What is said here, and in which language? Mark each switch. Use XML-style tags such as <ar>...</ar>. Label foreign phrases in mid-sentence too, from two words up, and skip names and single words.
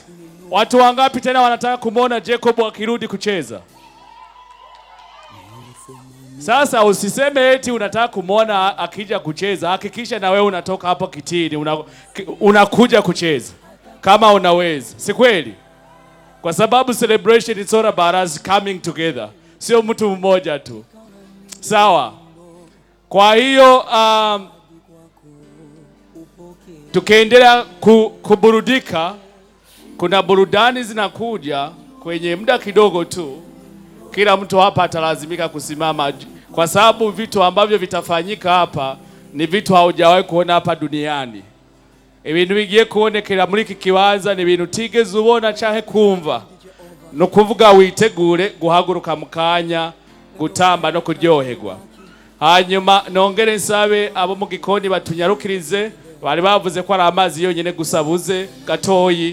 <sw>Watu wangapi tena wanataka kumwona Jacob akirudi kucheza? Sasa usiseme eti unataka kumwona akija kucheza, hakikisha na wewe unatoka hapo kitini, unakuja kucheza kama unaweza. Si kweli? Kwa sababu</sw> <en>celebration is all about us coming together.</en> <sw>Sio mtu mmoja tu. Sawa? Kwa hiyo tukiendelea kuburudika, kuna burudani zinakuja kwenye muda kidogo tu. Kila mtu hapa atalazimika kusimama kwa sababu vitu ambavyo vitafanyika hapa ni vitu haujawahi kuona hapa duniani.</sw> <rn>Ibintu bigiye kubonekera muri iki kibanza ni ibintu utigeze ubona canke kumva. No kuvuga witegure guhaguruka mu kanya, gutamba no kuryoherwa. Hanyuma nongere nsabe abo mu gikoni batunyarukirize, bari bavuze ko ari amazi yonyene gusabuze gatoyi.</rn>